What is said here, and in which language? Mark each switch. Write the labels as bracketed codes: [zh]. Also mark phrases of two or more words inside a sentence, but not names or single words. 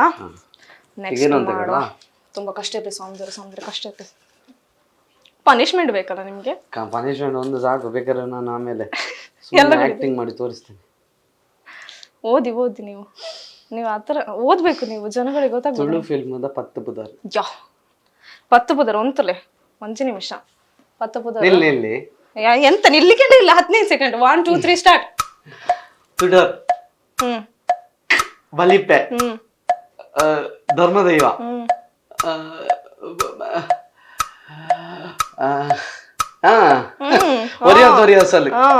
[kn] ನೆಕ್ಸ್ಟ್ ಮಾಡುವ. ತುಂಬಾ ಕಷ್ಟ ಇತ್ತು. ಸೌಂದರ್ಯ ಕಷ್ಟ ಇತ್ತು. ಪನಿಷ್ಮೆಂಟ್ ಬೇಕಲ್ಲ ನಿಮ್ಗೆ? ಪನಿಷ್ಮೆಂಟ್ ಒಂದು ಸಾಕು. ಬೇಕಾದ್ರೆ ನಾನು ಆಮೇಲೆ ಆಕ್ಟಿಂಗ್ ಮಾಡಿ ತೋರಿಸ್ತೇನೆ. ಓದಿ ನೀವು ಆತರ ಓದ್ಬೇಕು. ನೀವು ಜನಗಳಿಗೆ ಗೊತ್ತಾಗ್ಬೇಕು. [tcy] ತುಳು ಫಿಲ್ಮದ 10 ಪುದರ್. ಪತ್ತು ಪುದರ್ ಒಂತಲೆ 1 ನಿಮಿಷ. 10 ಪುದರ್ [kn] ನಿಲ್ಲಿ ಎಂತ ನಿಲ್ಲಿಕೆ ಇಲ್ಲ. 15 ಸೆಕೆಂಡ್. 1 2 3 ಸ್ಟಾರ್ಟ್. [tcy] ತುಡರ್, ಬಲಿಪೆ, ಧರ್ಮದೈವ, ಒರಿಯರ್ಸಲ್ಲಿ